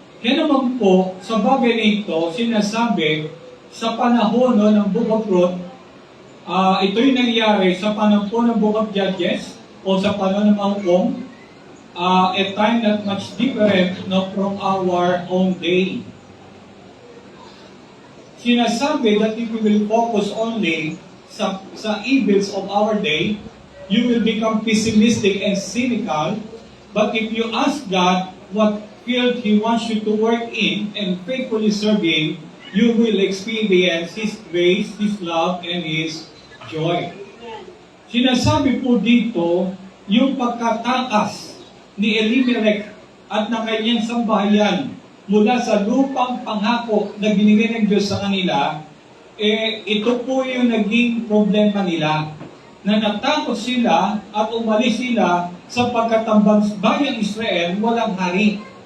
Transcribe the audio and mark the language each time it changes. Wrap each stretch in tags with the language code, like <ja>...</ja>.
<tl>Kaya naman po, sa bagay na ito, sinasabi sa panahon ng Book of Ruth, ito'y nangyari sa panahon po ng Book of Judges o sa panahon ng mga hukom,</tl> <en>a time not much different from our own day.</en> <tl>Sinasabi</tl> <en>that if we will focus only</en> <tl>sa</tl> <en>evils of our day, you will become pessimistic and cynical But if you ask God what field He wants you to work in and faithfully serve Him, you will experience His grace, His love, and His joy.</en> <tl>Sinasabi po dito, yung pagkatakas ni Elimelech at ng kanyang sambahayan mula sa lupang pangako na binigay ng Diyos sa kanila, ito po yung naging problema nila. Na natakot sila at umalis sila sapagkat ang bayang Israel walang hari.</tl>